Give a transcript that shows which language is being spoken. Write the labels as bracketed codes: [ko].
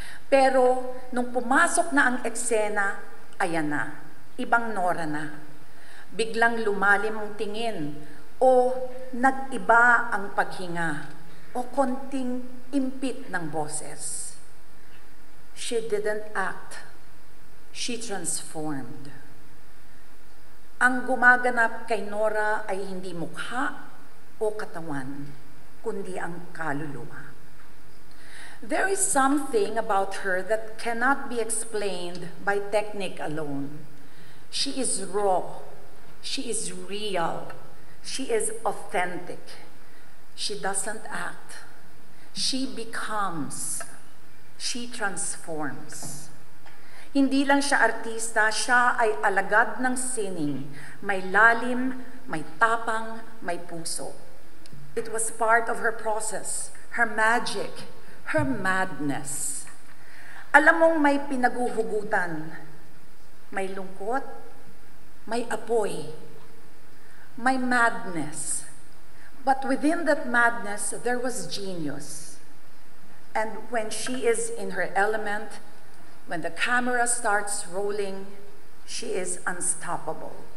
[tl] Pero nung pumasok na ang eksena, ayan na, ibang Nora na. Biglang lumalim ang tingin o nag-iba ang paghinga o konting impit ng boses. [en] She didn't act, she transformed. [tl] Ang gumaganap kay Nora ay hindi mukha o katawan, kundi ang kaluluwa. [en] There is something about her that cannot be explained by technique alone. She is raw, she is real, she is authentic. She doesn't act, she becomes, she transforms. [tl] Hindi lang siya artista, siya ay alagad ng sining, may lalim, may tapang, may puso. [en] It was part of her process, her magic, her madness. [tl] Alam mong may pinaguhugutan, may lungkot, may apoy, may madness. [en] But within that madness, there was genius. And when she is in her element, when the camera starts rolling, she is unstoppable.